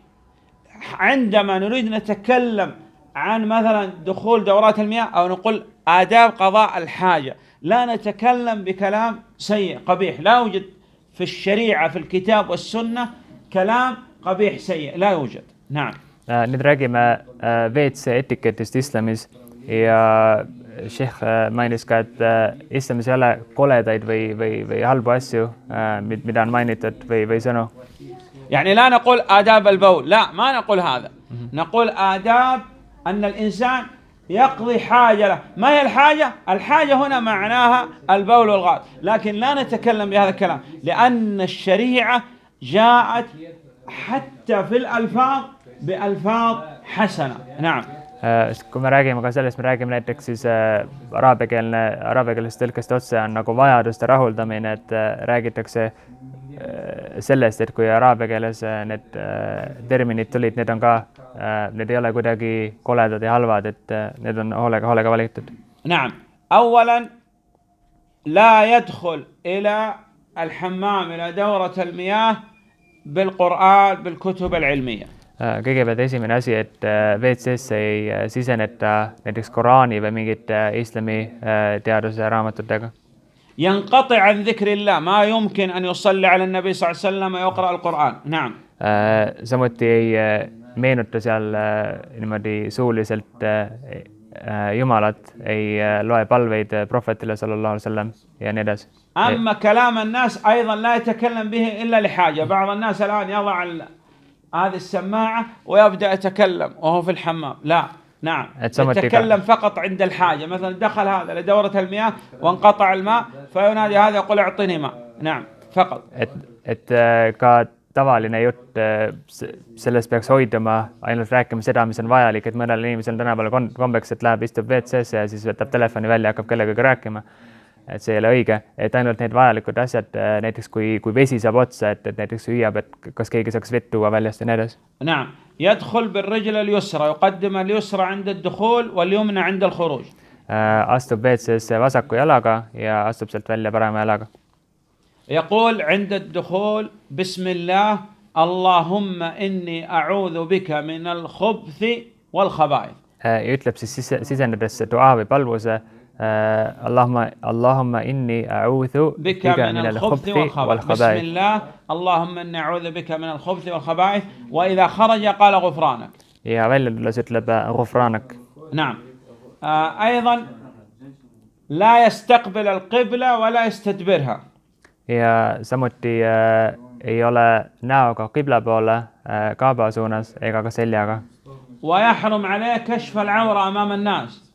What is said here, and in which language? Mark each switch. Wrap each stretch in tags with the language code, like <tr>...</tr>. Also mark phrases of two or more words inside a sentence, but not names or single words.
<ar>عندما نريد نتكلم عن مثلا دخول دورات المياه أو نقول آداب قضاء الحاجة، لا نتكلم بكلام سيء قبيح. لا يوجد في الشريعة في الكتاب والسنة كلام قبيح سيء، لا يوجد. نعم.</ar> <et>Nüüd räägime WC etiketist islamis ja Sheikh mainis ka, et islamis ei ole koledaid või halbu asju, mida on mainitud või sõnu.</et> <ar>يعني لا نقول آداب البول، لا ما نقول هذا. نقول آداب أن الإنسان يقضي حاجة له. ما هي الحاجة؟ الحاجة هنا معناها البول والغائط، لكن لا نتكلم بهذا الكلام لأن الشريعة جاءت حتى في الألفاظ بألفاظ حسنة. نعم.</ar> <et>Kui me räägime ka sellest, me räägime näiteks siis araabikeelsest tõlkest otse on nagu vajaduste rahuldamine, et räägitakse sellest, et kui araabia keeles need terminid tulid, need on ka, need ei ole kuidagi koledad ja halvad, et need on hoolega valitud.</et> <ar>نعم. أولا لا يدخل إلى الحمام إلى دورة المياه بالقرآن بالكتب العلمية.</ar> <et>Kõigepealt esimene asi, et WC-sse ei siseneta näiteks Koraani või mingit islami teaduse raamatutega.</et> <ar>ينقطع عن ذكر الله، ما يمكن أن يصلي على النبي صلى الله عليه وسلم ويقرأ القرآن. نعم.</ar> <et>Samuti ei meenuta seal niimoodi suuliselt Jumalat, ei loe palveid prohvetile</et> <ar>صلى الله عليه وسلم</ar> <et>ja nii edasi.</et> <ar>أما كلام الناس أيضا لا يتكلم به إلا لحاجة. بعض الناس الآن يضع هذه السماعة ويبدأ يتكلم وهو في الحمام. لا. نعم. يتكلم فقط عند الحاجة. مثلا دخل هذا لدورة المياه وانقطع الماء فينادي هذا يقول اعطني ماء. نعم. فقط.</ar> <et>Et ka tavaline jutt, sellest peaks hoiduma ainult rääkima seda, mis on vajalik, et mõnel inimesel on tänapäeval kombeks, et läheb, istub WC-sse ja siis võtab telefoni välja ja hakkab kellegagi rääkima. Et see ei ole õige, et ainult need vajalikud asjad, näiteks kui vesi saab otsa, et näiteks hüüab, et kas keegi saaks vett tuua väljast ja nii edasi.</et> <ar>نعم. يدخل بالرجل اليسرى، يقدم اليسرى عند الدخول واليمنى عند الخروج.</ar> <et>Astub WC-sse vasaku jalaga ja astub sealt välja parema jalaga.</et> <ar>يقول عند الدخول بسم الله اللهم إني أعوذ بك من الخبث والخبائث.</ar> <et>Ütleb siis sisenedes dua või palvuse</et> <ar>اللهم إني أعوذ بك من الخبث والخبائث. بسم الله اللهم إني أعوذ بك من الخبث والخبائث. وإذا خرج قال غفرانك.</ar> <et>Ja välja tulles ütleb غفرانك.</et> <ar>نعم. أيضا لا يستقبل القبلة ولا يستدبرها.</ar> <et>Ja samuti ei ole näoga qibla poole kaaba suunas ega ka seljaga.</et> <ar>ويحرم عليه كشف العورة أمام الناس.</ar>